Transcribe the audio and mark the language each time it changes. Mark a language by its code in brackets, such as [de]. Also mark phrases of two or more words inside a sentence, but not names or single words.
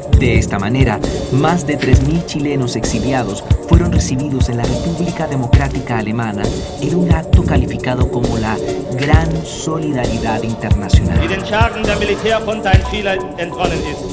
[es] De esta manera, más de 3.000 chilenos exiliados fueron recibidos en la República Democrática Alemana en un acto calificado como la Gran Solidaridad Internacional. [de] Die den Schergen der Militärjunta in Chile entronnen ist.